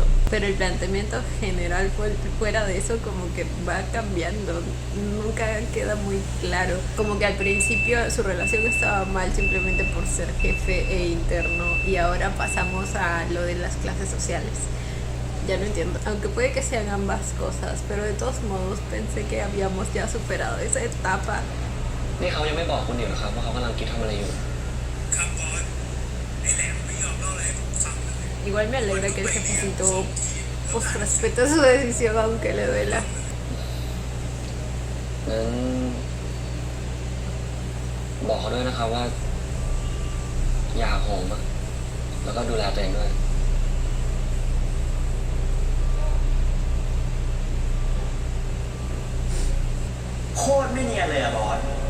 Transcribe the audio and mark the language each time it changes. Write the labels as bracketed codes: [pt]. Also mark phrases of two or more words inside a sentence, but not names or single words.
[es] Pero el planteamiento general fuera de eso como que va cambiando, nunca queda muy claro. Como que al principio su relación estaba mal simplemente por ser jefe e interno y ahora pasamos a lo de las clases sociales. Ya no entiendo, aunque puede que sean ambas cosas, pero de todos modos pensé que habíamos ya superado esa etapa. [th] นี่เขายังไม่บอกคุณอยู่นะครับว่าเขากำลังคิดทำอะไรอยู่ [es] Igual me alegra que el jefecito pues respete su decisión aunque le duela. [th] งั้นบอกเขาด้วยนะครับว่า อย่าหักโหมอะแล้วก็ดูแลตัวเองด้วย โคตรไม่เนียนเลยอะบอส